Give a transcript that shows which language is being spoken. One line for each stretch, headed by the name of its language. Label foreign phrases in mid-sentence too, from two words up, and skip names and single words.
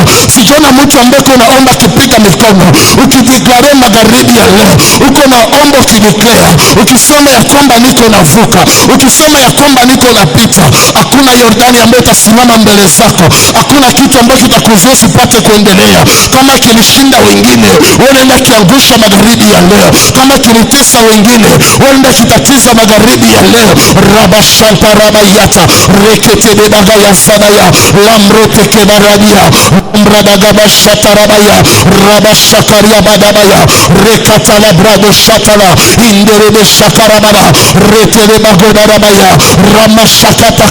Swahili: Sijaona mtu ambaye unaomba kipiga mikono ukideklare magharibi ya leo, uko naomba ukideclare, ukisema ya kwamba niko navuka, ukisema ya kwamba niko napita. Hakuna Yordani ambayo itasimama mbele zako, hakuna kitu ambacho kitakuzuia usipate kuendelea. Kama kilishinda wengine, wewe nenda kiangusha magharibi ya leo. Kama kilitesa wengine wenda kitatiza magharibi ya leo. Rabashanta rabayata rekete bagaya sadaya lamrote kebarabia mradagabashata rabaya rabashakaria badabaya rekatala brado shatala inderebe shakarababa retele bagoda rabaya ramashakata